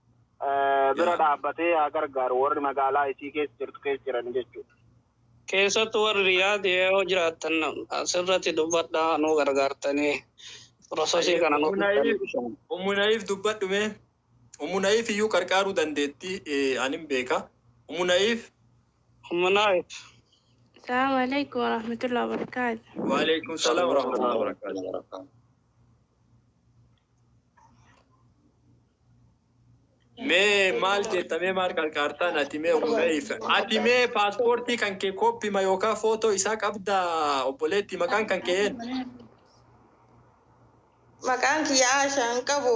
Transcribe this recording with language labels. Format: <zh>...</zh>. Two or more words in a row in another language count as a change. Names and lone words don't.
<om>Bira dhaabbatee haa gargaaru warri magaalaa isii keessa jirtu keessa jiran jechuudha. Keessattuu warri Riyaad yoo jiraattan asirratti dubbadhaa nu gargaartanii piroosesii kana nu Umunaayif dubbadhume Umunaayif iyyuu gargaaruu dandeetti anin beeka. Umunaayif.</om> <ar>السلام عليكم ورحمة الله وبركاته. وعليكم السلام ورحمة الله وبركاته.</ar> <om>Mee maal jettame maal gargaartaan ati mee Umunaayif ati mee paaspoortii kan kee koppima yookaan footoo isaa qabda obboleetti maqaan kan kee eenyu? Maqaan kiyyaa Aashaa hin qabu.</om>